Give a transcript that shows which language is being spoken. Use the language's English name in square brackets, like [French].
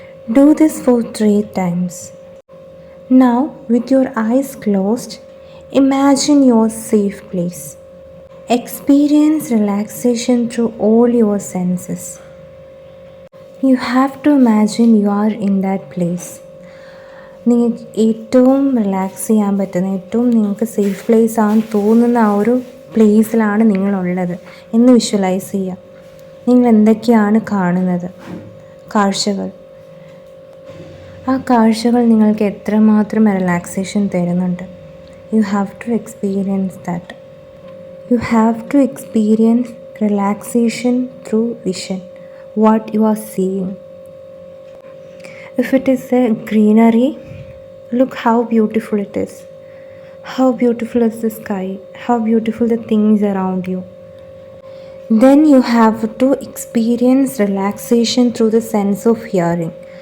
[English] Do this for 3 times. Now, with your eyes closed, imagine your safe place. Experience relaxation through all your senses. You have to imagine you are in that place. [Malayalam] നിങ്ങൾക്ക് ഏറ്റവും relax ചെയ്യാൻ പറ്റുന്ന, ഏറ്റവും നിങ്ങൾക്ക് safe place ആണെന്ന് തോന്നുന്ന ആ ഒരു പ്ലേസിലാണ് നിങ്ങളുള്ളത് എന്ന് വിഷ്വലൈസ് ചെയ്യുക. നിങ്ങൾ എന്തൊക്കെയാണ് കാണുന്നത്, കാഴ്ചകൾ, ആ കാഴ്ചകൾ നിങ്ങൾക്ക് എത്രമാത്രം റിലാക്സേഷൻ തരുന്നുണ്ട്. [English] You have to experience that. You have to experience relaxation through vision, what you are seeing. If it is a greenery, look how beautiful it is. How beautiful is the sky, how beautiful the things around you. Then you have to experience relaxation through the sense of hearing.